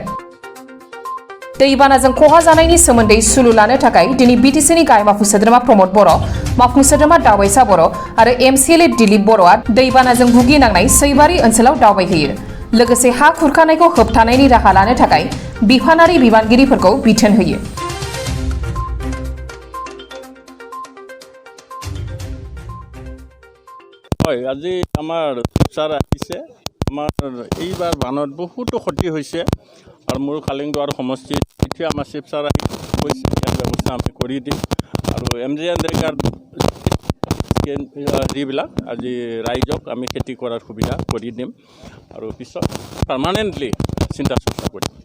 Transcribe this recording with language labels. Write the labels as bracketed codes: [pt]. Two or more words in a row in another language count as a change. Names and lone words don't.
[brx] दैबानाजों खहा जानायनि सोमोन्दै सुलु लानो थाखाय दिनै बिटिसिनि गाहाय मावफुं सोद्रोमा प्रमद बर', मावफुं सोद्रोमा दावबायसा बर' आरो एमसिएलए दिलीप बर'आ दैबानाजों भुगिनांनाय सैबारि ओनसोलाव दावबायहैयो। लोगोसे हा खुरखानायखौ होबथानायनि राहा लानो थाखाय बिफानारि बिबानगिरिफोरखौ बिथोन होयो। [as] আজি আমাৰ ছাৰ আহিছে। আমাৰ এইবাৰ বানত বহুতো ক্ষতি হৈছে আৰু মোৰ কালিংদুৱাৰ সমষ্টিত এতিয়া আমাৰ চিফ ছাৰ আহি কৈছে ইয়াৰ ব্যৱস্থা আমি কৰি দিম আৰু MGNৰেগাৰ যিবিলাক আজি ৰাইজক আমি খেতি কৰাৰ সুবিধা কৰি দিম আৰু পিছত পাৰ্মানেণ্টলি চিন্তা চৰ্চা কৰিম।